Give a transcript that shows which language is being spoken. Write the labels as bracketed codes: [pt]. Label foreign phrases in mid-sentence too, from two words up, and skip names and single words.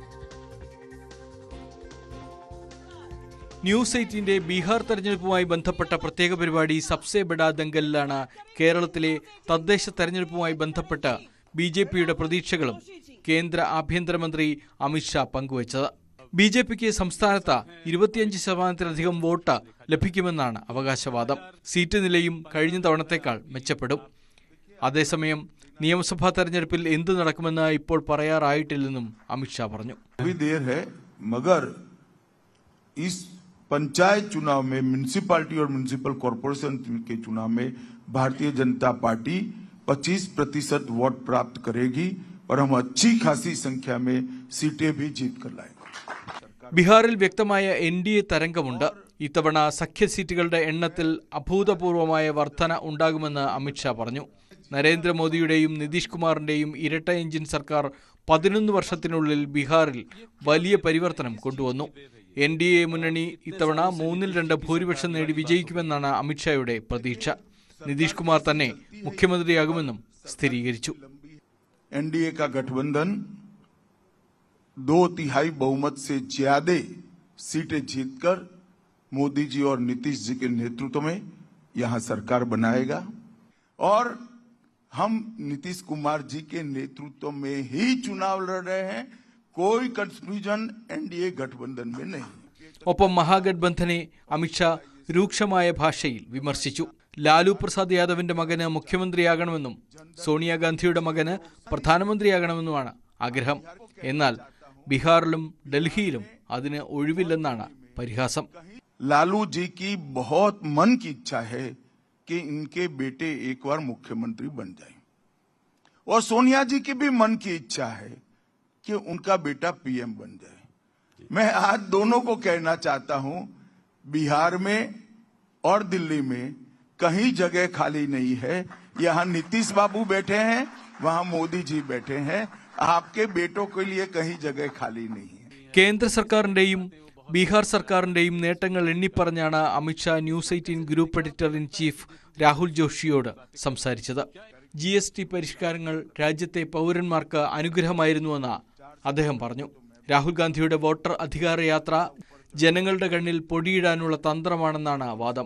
[ml] ന്യൂസ് 18 ബീഹാർ തെരഞ്ഞെടുപ്പുമായി ബന്ധപ്പെട്ട പ്രത്യേക പരിപാടി സബ്സെ ബഡാ ദംഗലിലാണ് കേരളത്തിലെ തദ്ദേശ തെരഞ്ഞെടുപ്പുമായി ബന്ധപ്പെട്ട BJPയുടെ പ്രതീക്ഷകളും കേന്ദ്ര ആഭ്യന്തരമന്ത്രി അമിത്ഷാ പങ്കുവച്ചത്. BJPക്ക് സംസ്ഥാനത്ത് 25%-ലധികം വോട്ട് ലഭിക്കുമെന്നാണ് അവകാശവാദം. സീറ്റ് നിലയും കഴിഞ്ഞ തവണത്തേക്കാൾ മെച്ചപ്പെടും. അതേസമയം നിയമസഭാ തെരഞ്ഞെടുപ്പിൽ എന്ത് നടക്കുമെന്ന് ഇപ്പോൾ പറയാറായിട്ടില്ലെന്നും അമിത്ഷാ പറഞ്ഞു. [hi] पंचायत चुनाव में म्युनिसिपैलिटी और [en] municipal corporation [hi] के चुनाव में भारतीय जनता पार्टी 25% वोट प्राप्त करेगी और हम अच्छी खासी संख्या में सीटें भी जीत कर लाएंगे. [ml] ബീഹാറിൽ വ്യക്തമായ NDA തരംഗമുണ്ട്. ഇത്തവണ സഖ്യ സീറ്റുകളുടെ എണ്ണത്തിൽ അഭൂതപൂർവമായ വർധന ഉണ്ടാകുമെന്ന് അമിത്ഷാ പറഞ്ഞു. നരേന്ദ്രമോദിയുടെയും നിതീഷ് കുമാറിന്റെയും ഇരട്ട എഞ്ചിൻ സർക്കാർ 11 വർഷത്തിനുള്ളിൽ ബീഹാറിൽ വലിയ പരിവർത്തനം കൊണ്ടുവന്നു. NDA മുന്നണി ഇത്തവണ 3-2 ഭൂരിപക്ഷം നേടി വിജയിക്കുമെന്നാണ് അമിത്ഷായുടെ പ്രതീക്ഷ. നിതീഷ് കുമാർ തന്നെ മുഖ്യമന്ത്രിയാകുമെന്നും സ്ഥിരീകരിച്ചു. [hi] NDA का गठबंधन 2/3 बहुमत से ज्यादा सीटें जीतकर मोदी जी और नीतीश जी के नेतृत्व में यहां सरकार बनाएगा और हम नीतीश कुमार जी के नेतृत्व में ही चुनाव लड़ रहे हैं. कोई कंफ्यूजन NDA गठबंधन में नहीं. [ml] ഒപ്പം മഹാഗഡ്ബന്ധനെ അമിത്ഷാ രൂക്ഷമായ ഭാഷയിൽ വിമർശിച്ചു. ലാലു പ്രസാദ് യാദവിന്റെ മകന് മുഖ്യമന്ത്രിയാകണമെന്നും സോണിയാഗാന്ധിയുടെ മകന് പ്രധാനമന്ത്രിയാകണമെന്നുമാണ് ആഗ്രഹം. എന്നാൽ ബീഹാറിലും ഡൽഹിയിലും അതിന് ഒഴിവില്ലെന്നാണ് പരിഹാസം. [hi] लालू जी की बहुत मन की इच्छा है कि इनके बेटे एक बार मुख्यमंत्री बन जाएं और सोनिया जी की भी मन की इच्छा है कि उनका बेटा PM बन जाए. मैं आज दोनों को कहना चाहता हूं, बिहार में और दिल्ली में कहीं जगह खाली नहीं है. यहां नीतीश बाबू बैठे हैं, वहां मोदी जी बैठे हैं. आपके बेटों के लिए कहीं जगह खाली नहीं है. [ml] കേന്ദ്ര സർക്കാരിന്റെയും ബീഹാർ സർക്കാരിന്റെയും നേട്ടങ്ങൾ എണ്ണിപ്പറഞ്ഞാണ് അമിത്ഷാ ന്യൂസ് 18 ഗ്രൂപ്പ് [en] editor in chief [ml] രാഹുൽ ജോഷിയോട് സംസാരിച്ചത്. GST പരിഷ്കാരങ്ങൾ രാജ്യത്തെ പൗരന്മാർക്ക് അനുഗ്രഹമായിരുന്നുവെന്ന് അദ്ദേഹം പറഞ്ഞു. രാഹുൽ ഗാന്ധിയുടെ വോട്ടർ അധികാര യാത്ര ജനങ്ങളുടെ കണ്ണിൽ പൊടിയിടാനുള്ള തന്ത്രമാണെന്നാണ് വാദം.